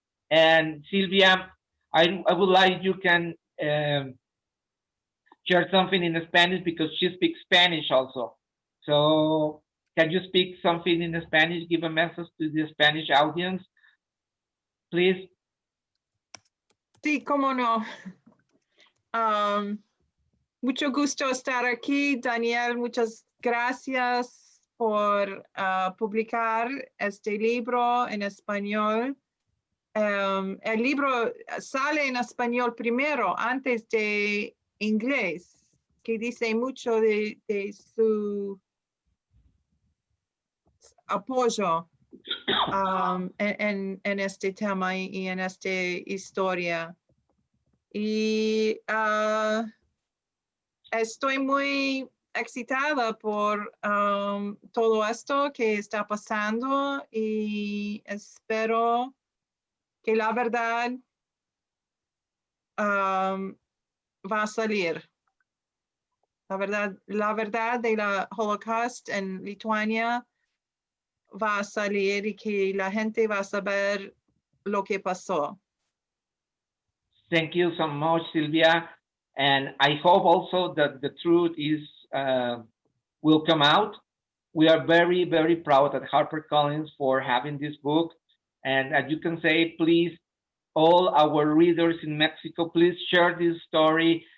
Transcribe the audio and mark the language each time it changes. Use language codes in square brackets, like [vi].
[en] And Silvia, I would like you can share something in Spanish because she speaks Spanish also. So can you speak something in Spanish? Give a message to the Spanish audience, please. [es] Sí, cómo no. Mucho gusto estar aquí, Daniel. Muchas gracias por publicar este libro en español. El libro sale en español primero, antes de inglés, que dice mucho de su apoyo en este tema y en esta historia. Y estoy muy excitada por todo esto que está pasando y espero que la verdad va a salir. La verdad de la Holocausto en Lituania va a salir y que la gente va a saber lo que pasó. [en] Thank you so much, Silvia. And I hope also that the truth is will come out. We are very, very proud at HarperCollins for having this book. And as you can say, please, all our readers in Mexico, please share this story.